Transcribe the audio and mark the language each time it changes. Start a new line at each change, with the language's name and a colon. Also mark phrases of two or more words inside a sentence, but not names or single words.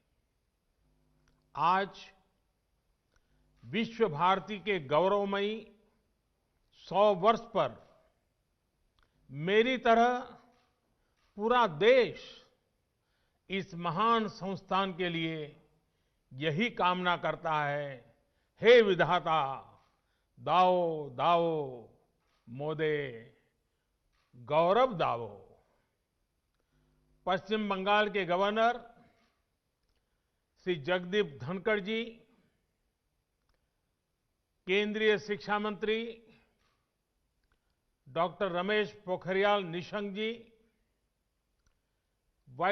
Hindi: आज विश्व भारती के गौरवमयी 100 वर्ष पर मेरी तरह पूरा देश इस महान संस्थान के लिए यही कामना करता है।
Bangla: হে বিধাতা, দাও দাও মোদের গৌরব দাও।
Hindi: पश्चिम बंगाल के गवर्नर श्री जगदीप धनखड़ जी, केंद्रीय शिक्षा मंत्री डॉक्टर रमेश पोखरियाल निशंक जी, वाइस